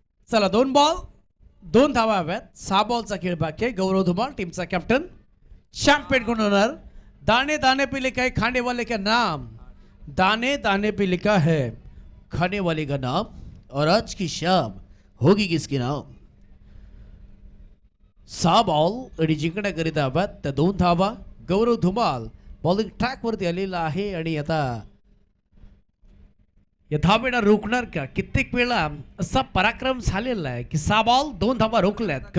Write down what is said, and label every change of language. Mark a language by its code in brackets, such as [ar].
[mr] चला 2 बॉल 2 धावा हव्यात. 6 बॉलचा खेळ बाकी आहे. गौरव धुमाळ टीमचा कॅप्टन चॅम्पियन कोण होणार? [hi] दाने दाने पे लिखा है खाने वाले का नाम, दाने दाने पे लिखा है खाने वाले का नाम, और आज की शाम होगी किसके नाम. [mr] 6 बॉल आणि जिंकण्याकरिता हव्यात त्या 2 धावा. गौरव धुमाळ बॉलिंग ट्रॅक वरती आलेला आहे आणि आता या धावेला रोखणार का? कित्येक वेळा असा पराक्रम झालेला आहे की 6 बॉल 2 धावा रोखल्यात.